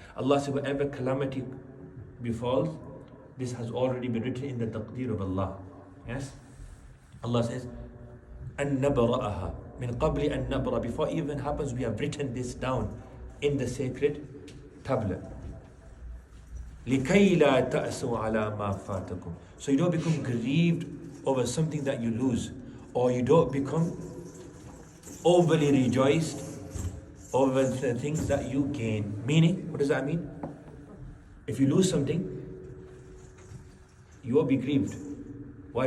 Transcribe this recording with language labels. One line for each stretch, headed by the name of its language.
English: Allah said, whatever calamity befalls, this has already been written in the taqdeer of Allah. Yes?
Arabic: Allah says, أن نبرأها من قبل أن نبرأ.
English: Before it even happens, we have written this down in the sacred tablet.
Arabic: لكي لا تأسوا على ما فاتكم.
English: So you don't become grieved over something that you lose, or you don't become overly rejoiced over the things that you gain. Meaning, what does that mean? If you lose something, you won't be grieved. Why?